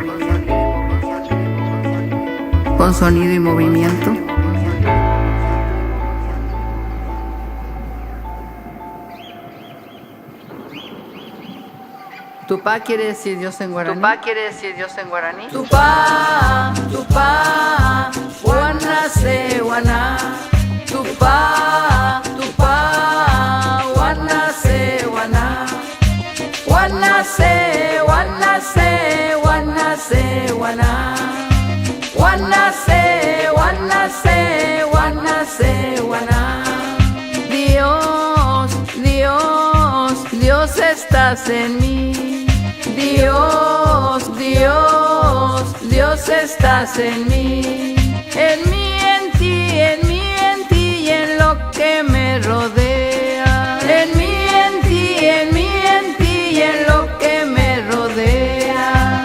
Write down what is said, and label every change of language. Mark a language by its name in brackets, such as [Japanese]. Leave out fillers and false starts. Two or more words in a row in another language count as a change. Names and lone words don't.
[Spanish] Con sonido y movimiento. Tupá quiere decir Dios en guaraní. Tupá quiere decir Dios en guaraní. [Guarani] Tupá, tupá, guanase, guaná. Tupá, tupá, guanase, guaná. Guanase, guanase, guanase, guaná. Guanase, guanase, guanase, guaná. [Spanish] Dios, Dios, Dios estás en mí. Dios, Dios, Dios estás en mí. En mí, en ti, en mí, en ti y en lo que me rodea. En mí, en ti, en mí, en ti y en lo que me rodea.